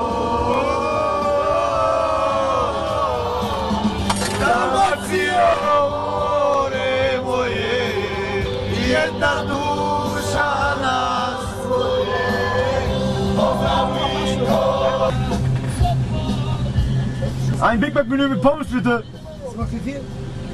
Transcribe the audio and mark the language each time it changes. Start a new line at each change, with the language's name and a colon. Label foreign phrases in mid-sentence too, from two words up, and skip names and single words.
Croatian: Dalmacijo, more moje, jedna duša nas dvoje, pozdravljiko.
German: Ein Big Mac Menü mit Pommes bitte. Was macht ihr viel?